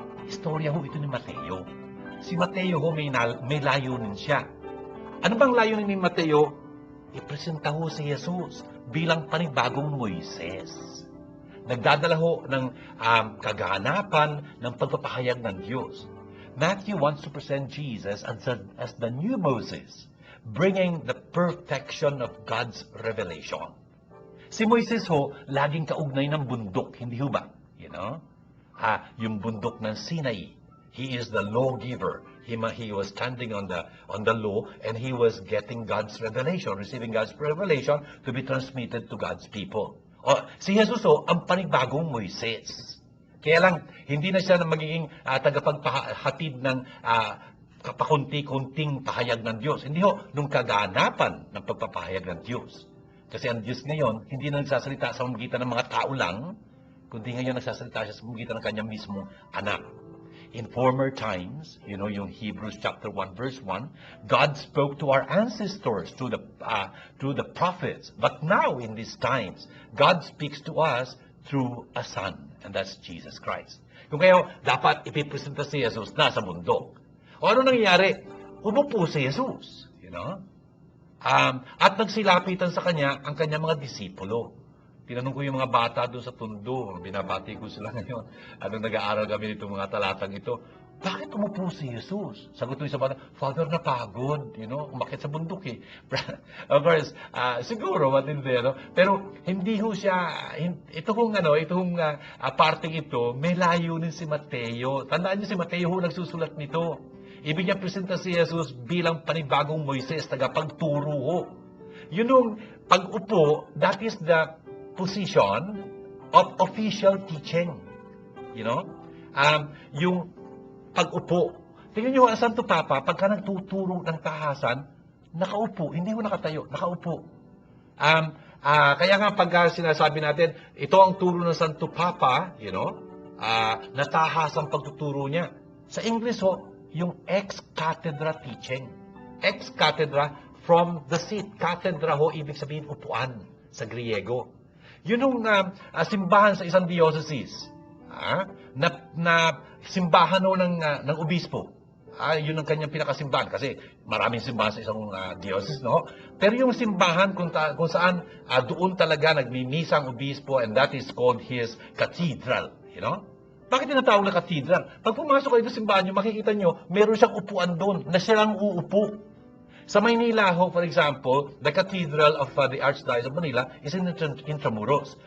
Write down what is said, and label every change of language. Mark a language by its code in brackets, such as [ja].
[tl] Istorya ho ito ni Mateo. Si Mateo ho, may layunin siya. Ano bang layunin ni Mateo? Ipresenta ho si Jesus bilang panibagong Moises. Nagdadala ho ng kaganapan ng pagpapahayag ng Diyos. [en] Matthew wants to present Jesus as the new Moses, bringing the perfection of God's revelation. [tl] Si Moises ho, laging kaugnay ng bundok, hindi ho ba? [en] You know? [tl] Yung bundok ng Sinai. [en] He is the lawgiver. He was standing on the law, and he was getting God's revelation, receiving God's revelation to be transmitted to God's people. [tl] Si Jesus ho, ang panibagong Moises. Kaya lang, hindi na siya magiging tagapaghatid ng pakunti-kunting pahayag ng Diyos. Hindi ho, nung kaganapan ng pagpapahayag ng Diyos. Kasi ang Diyos ngayon, hindi na nagsasalita sa magitan ng mga tao lang, kundi ngayon nagsasalita siya sa magitan ng kanyang mismong anak. [en] In former times, you know, yung Hebrews chapter 1 verse 1, God spoke to our ancestors through the prophets. But now in these times, God speaks to us through a Son, and that's Jesus Christ. [tl] Kung kayo, dapat ipipresenta si Jesus na sa bundok. O ano nangyayari? Umupo si Jesus, [en] you know? [tl] At nagsilapitan sa kanya ang kanyang mga disipulo. Tinanong ko yung mga bata doon sa tundo. Binabati ko sila ngayon. Anong nag-aaral kami nito mga talatang ito. Bakit umupo si Jesus? Sagot ko yung isa bata, Father, napagod. [en] You know, [tl] umakit sa bundok eh. [en] Of course, [tl] siguro matindi, no? Pero hindi ho siya, itong parting ito, may layunin si Mateo. Tandaan niyo si Mateo ho nagsusulat nito. Ibig niya presenta si Jesus bilang panibagong Moises, tagapagturo ho. Yun yung pag-upo, [en] that is the position of official teaching. You know? [tl] Yung pag-upo. Tingnan niyo, ang Santo Papa, pagka nagtuturo ng tahasan, nakaupo, hindi ho nakatayo, nakaupo. Kaya nga pagka sinasabi natin, ito ang turo ng Santo Papa, [en] you know, [tl] na tahasang pagtuturo niya. Sa English ho, yung ex-cathedra teaching. [en] Ex-cathedra from the seat. [tl] Cathedra ho, ibig sabihin upuan sa Griego. Yun yung simbahan sa isang diocese. Na simbahan ho ng obispo. Yun ang kanyang pinakasimbahan. Kasi maraming simbahan sa isang diocese, no? Pero yung simbahan kung saan doon talaga nagmimisa ang obispo, [en] and that is called his cathedral. You know? [tl] Bakit tinatawag na cathedral? Pag pumasok kayo sa simbahan nyo, makikita nyo, meron siyang upuan doon na siya lang uupo. Sa Maynila ho, [en] for example, the Cathedral of the Archdiocese of Manila is in Intramuros.